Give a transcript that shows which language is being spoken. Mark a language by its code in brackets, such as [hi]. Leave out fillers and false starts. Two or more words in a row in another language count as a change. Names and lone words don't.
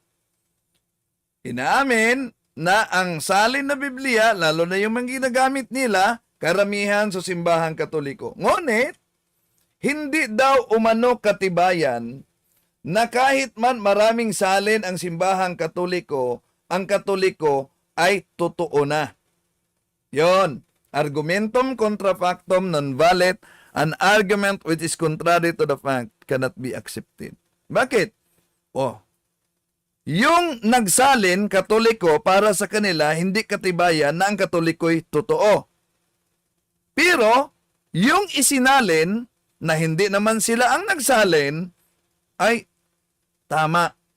[tl] Inaamin na ang salin na Biblia, lalo na yung mga ginagamit nila, karamihan sa simbahang Katoliko. Ngunit, hindi daw umano katibayan na kahit man maraming salin ang simbahang Katoliko, ang Katoliko ay totoo na. Yon, [la] argumentum contra factum non valid, [en] an argument which is contrary to the fact cannot be accepted. [tl] Bakit? Yung nagsalin Katoliko para sa kanila, hindi katibayan na ang Katoliko'y totoo. Pero, yung isinalin na hindi naman sila ang nagsalin ay tama.